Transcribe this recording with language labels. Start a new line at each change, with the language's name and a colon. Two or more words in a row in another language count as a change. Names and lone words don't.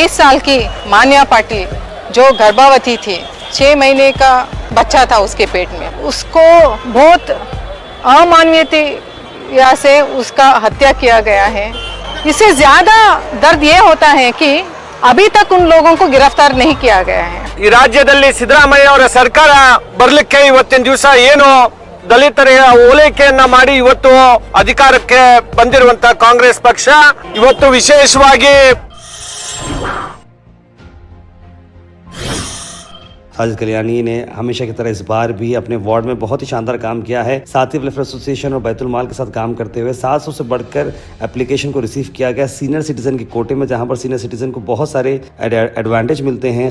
Hindi: 20 साल की मान्या पाटिल जो गर्भवती थी, 6 महीने का बच्चा था उसके पेट में, उसको बहुत अमानवीयता से उसका हत्या किया गया है। इससे ज्यादा दर्द ये होता है कि अभी तक उन लोगों को गिरफ्तार नहीं किया गया है।
Kannada: ಈ ರಾಜ್ಯದಲ್ಲಿ ಸಿದ್ದರಾಮಯ್ಯ ಅವರ ಸರ್ಕಾರ ಬರಲಿಕ್ಕೆ ಇವತ್ತಿನ ದಿವಸ ಏನು ದಲಿತರಿಗೆ ಓಲೈಕೆಯನ್ನ ಮಾಡಿ ಇವತ್ತು ಅಧಿಕಾರಕ್ಕೆ ಬಂದಿರುವಂತ ಕಾಂಗ್ರೆಸ್ ಪಕ್ಷ ಇವತ್ತು ವಿಶೇಷವಾಗಿ
Hindi: साजिद कल्याणी ने हमेशा की तरह इस बार भी अपने वार्ड में बहुत ही शानदार काम किया है। साथी वेलफेयर एसोसिएशन और बैतुल माल के साथ काम करते हुए 700 से बढ़कर एप्लीकेशन को रिसीव किया गया
English: senior citizen
Hindi: के कोटे में, जहां पर
English: senior citizen
Hindi: को बहुत सारे एडवांटेज मिलते हैं।